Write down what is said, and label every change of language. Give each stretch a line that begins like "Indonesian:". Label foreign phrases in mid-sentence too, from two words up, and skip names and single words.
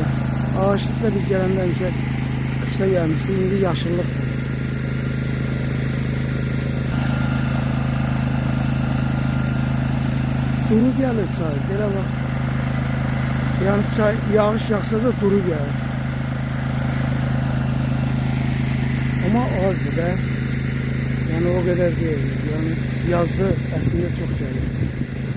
Azerbaijani: Ağaçlıqda biz gələndə qışda gəlmişdik, indi yaşıllıq. Duru gəlir çay, belə bax. Yani çay, yağış yağsa da duru gəlir. Ama azdı da.
Turkish: Yani o kadar değil. Yani yazdı aslında çok gelir.